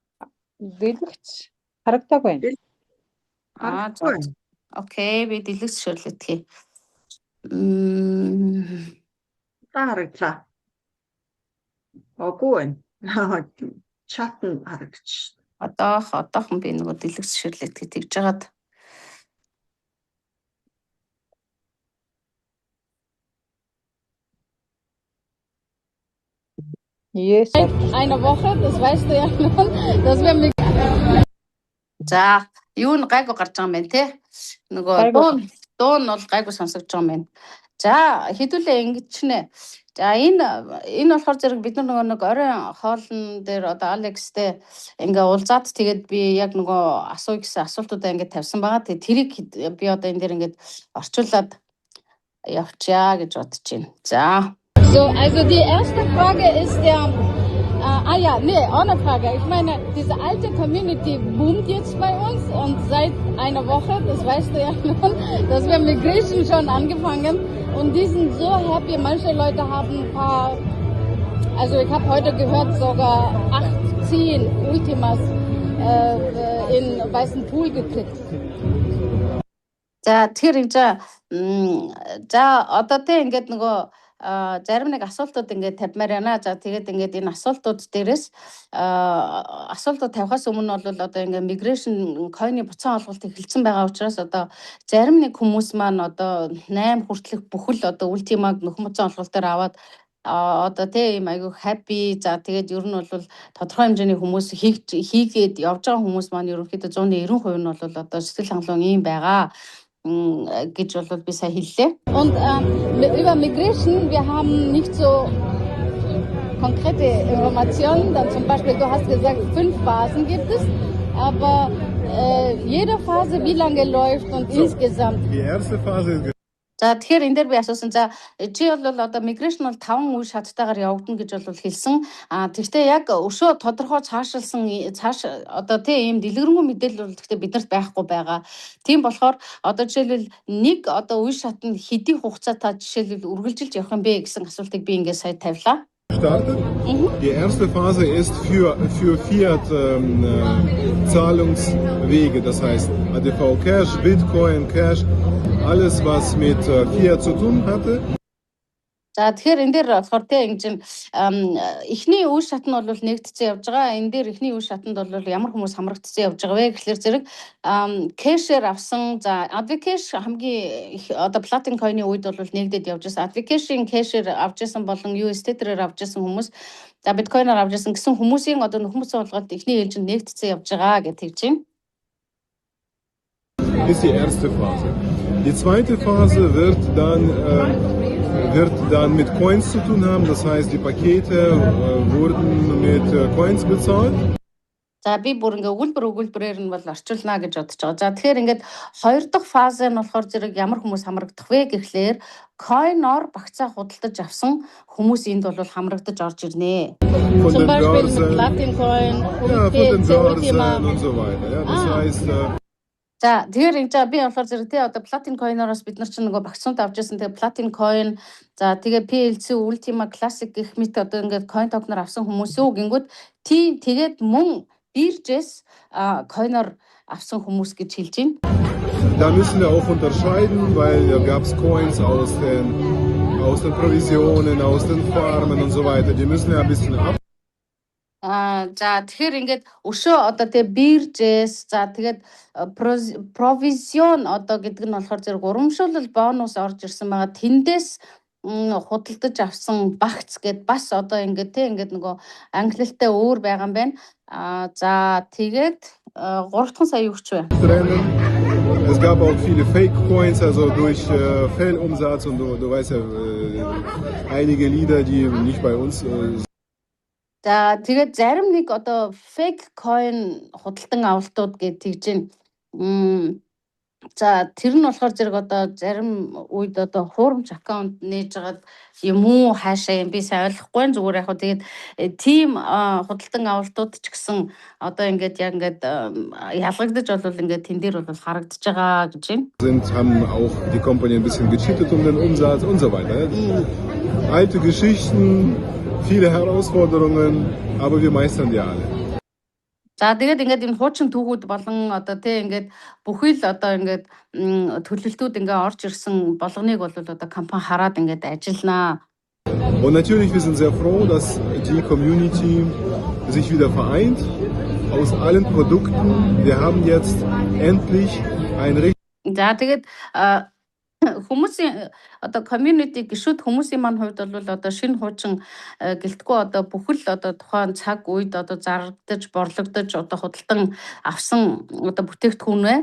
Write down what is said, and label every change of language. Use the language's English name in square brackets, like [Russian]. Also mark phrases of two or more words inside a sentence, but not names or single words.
[Mongolian] Дэлгэц харагдаагүй байна. Окей, би дэлгэц ширлэтгэе. Харагдлаа. Оггүй. Чатн харагдаж. Одоохон би нөгөө дэлгэц ширлэтгэе тэгж жагаад. Yes. [German] Eine Woche, das weißt du ja nun, dass wir mit... [Mongolian] За, юу н гайгүй гарч байгаа юм байна те. Нөгөө дуун бол гайгүй сонсогдож байгаа юм байна. За, хэдүүлээ ингэж нэ. За, энэ болохоор зэрэг бид нар нэг оройн хоолн дээр одоо Алекстэй ингээ уулзаад тэгээд би яг нөгөө асууя гэсэн асуултуудаа ингээ тавьсан байгаа. Тэгээд тэрийг би одоо энэ дээр ингээ орчуулад явчаа гэж бодож байна. За. [German] So, also die erste Frage ist ohne Frage. Ich meine, diese alte Community boomt jetzt bei uns und seit einer Woche, das weißt du ja nun, dass wir mit Griechen schon angefangen und die sind so happy. Manche Leute haben ein paar, also ich habe heute gehört, sogar 18 Ultimas in weißen Pool geklickt. [Mongolian] За тэр за одоо тэ ингээд нөгөө зарим нэг асуултууд ингээд тавьмаар байна. За тэгээд ингээд энэ асуултууд дээрээс асуултууд тавихаас өмнө бол одоо ингээд [English] migration coin- [Mongolian] ы буцаан олголт эхэлсэн байгаа учраас одоо зарим нэг хүмүүс маань одоо 8 хүртэлх бүхэл одоо ультимаг нөхөн буцаан олголт дээр аваад одоо тийм айгүй happy. За тэгээд ер нь бол тодорхой хэмжээний хүмүүс хийгээд явж байгаа хүмүүс маань ерөнхийдөө 190% нь бол одоо сэтгэл хангалуун ийм байгаа гэж бол би сая хэллээ. [German] Und über Migration, wir haben nicht so konkrete Informationen. Dann zum Beispiel, du hast gesagt, 5 Phasen gibt es, aber jede Phase wie lange läuft und insgesamt. Die erste Phase ist [Mongolian] За тэгэхээр энэ дээр би асуусан. За чи бол одоо migration бол 5 үе шаттайгаар явагдана гэж бол хэлсэн. Тэгвэл яг өшөө тодорхой цаашаалсан одоо тийм ийм дэлгэрэнгүй мэдээлэл бол гэхдээ биднэрт байхгүй байгаа. Тийм болохоор одоо жишээлбэл нэг одоо үе шат нь хэдийн хугацаа та жишээлбэл үргэлжилж явах юм бэ гэсэн асуултыг би ингээд сая тавилаа. [German] Die erste Phase ist für Fiat Zahlungswege, das heißt ADV Cash, Bitcoin Cash, alles was mit Fiat zu tun hatte. [Mongolian] За тэгэхээр энэ дээр болохоор тэ ингэж эхний үе шат нь бол нэгдсэн явж байгаа. Энэ дээр эхний үе шатанд бол ямар хүмүүс хамрагдсан явж байгаа вэ гэхэлэр зэрэг кэшээр авсан. За Advocash хамгийн их одоо Platin coin-ы үед бол нэгдээд явж байсан. Advocash-ийн кэшээр авч байсан болон USDT-ээр авч байсан хүмүүс, за биткойноор авч байсан гэсэн хүмүүсийн одоо нөхөн буцаан олголт эхний ээлжинд нэгдсэн явж байгаа гэж хэлж байна. [German] Ist die erste Phase. Die zweite Phase wird dann mit Coins zu tun haben, das heißt die Pakete wurden mit Coins bezahlt. [Mongolian] За би бүр ингээ өгүүлбэрээр нь бол орчуулна гэж бодож байгаа. За тэгэхээр ингээд хоёр дахь фаз нь болохоор зэрэг ямар хүмүүс хамрагдах вэ гэхлээр coin-оор багцаа худалдаж авсан хүмүүс энд бол хамрагдаж орж ирнэ. [German] Zum Beispiel Platin Coin, Ultima und so weiter. Ja, das heißt [Mongolian] За тэгэхээр энэ би болохоор зэрэг тий одоо Platin coin-ороос бид нар чинь нөгөө багцуунт авч ирсэн. Тэгээ Platin coin, за тэгээ PLC, Ultima Classic гэх мэт одоо ингээд [English] coin token- [Mongolian] оор авсан хүмүүс үү гингүүд тий тэгээд мөн биржээс coin-оор авсан хүмүүс гэж хэлж байна. [German] Da müssen wir auch unterscheiden, weil da gab es Coins aus den Provisionen, aus den Farmen und so weiter. Die müssen ja ein bisschen ab. [Mongolian] За тэгэхээр ингээд өшөө одоо тэгээ биржээс за тэгээд провизион одоо гэдэг нь болохоор зэрэг урамшуулал бонус орж ирсэн байгаа. Тэндээс худалдаж авсан багц гэд бас одоо ингээд те ингээд нөгөө англилтай өөр байгаа юм байна. За тэгээд 3 дахь сая юу ч вэ? [German] Es gab auch viele Fake Coins, also durch Fehlumsatz und du weißt ja einige Lieder, die nicht bei uns [Mongolian] За тэгээд зарим нэг одоо [English] fake coin [Mongolian] худалдан авалтууд гэж тэгж байна. За тэр нь болохоор зэрэг одоо зарим үед одоо хуурамч аккаунт нээж агаад юм уу хаашаа юм би сайн ойлгохгүй байна. Зүгээр яг хөө тэгээд team худалдан авалтууд ч гэсэн одоо ингээд яг ингээд ялгагдаж болвол ингээд тэн дээр бол харагдаж байгаа гэж байна. [German] Haben auch die Company ein bisschen gecheatet um den Umsatz und so weiter. Alte Geschichten, viele Herausforderungen, aber wir meistern die alle. [Mongolian] За тэгээд ингээд энэ хуучин түүхүүд болон одоо тий ингээд бүхий л одоо ингээд төлөлтүүд ингээд орж ирсэн болгоныг бол одоо компани хараад ингээд ажилланаа. [German] Und natürlich, wir sind sehr froh, dass die Community sich wieder vereint aus allen Produkten. Wir haben jetzt endlich ein richtig. [Mongolian] За тэгээд хүмүүсийн одоо community гişүүд хүмүүсийн маань хувьд бол одоо шинэ хуучин гэлтгүй одоо бүхэл одоо тухайн цаг үед одоо зардагдаж борлогдож одоо худалдан авсан одоо бүтээгдэхүүн бай.